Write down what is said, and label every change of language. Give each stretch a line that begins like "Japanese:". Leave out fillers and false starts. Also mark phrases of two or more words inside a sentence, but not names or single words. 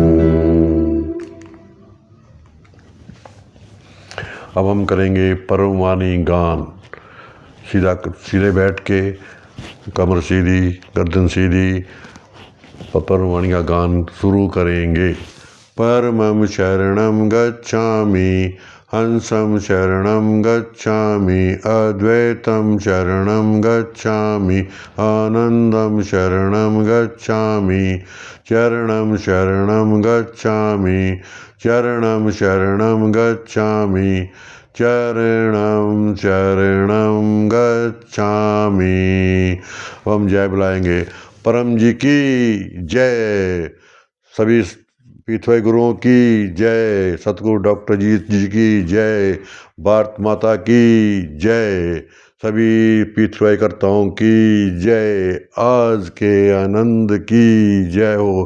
Hindi: अब हम करेंगे परमवाणी गान। सीधे बैठ के, कमर सीधी, गर्दन सीधी, परमवाणी का गान शुरू करेंगे।
Sanskrit: परमं शरणं गच्छामि, हंसं शरणं गच्छामि, अद्वैतं शरणं गच्छामि, आनन्दं शरणं गच्छामि, चरणं शरणं गच्छामि, चरणं शरणं गच्छामि, चरणं चरणं गच्छामि।
Hindi: अब हम जय बुलाएंगे। परम जी की जय, सभी पीठवाई गुरुओं की जय, सतगुरु डॉक्टर जी की जय, भारत माता की जय, सभी पीठवाई कर्ताओं की जय, आज के आनंद की जय हो।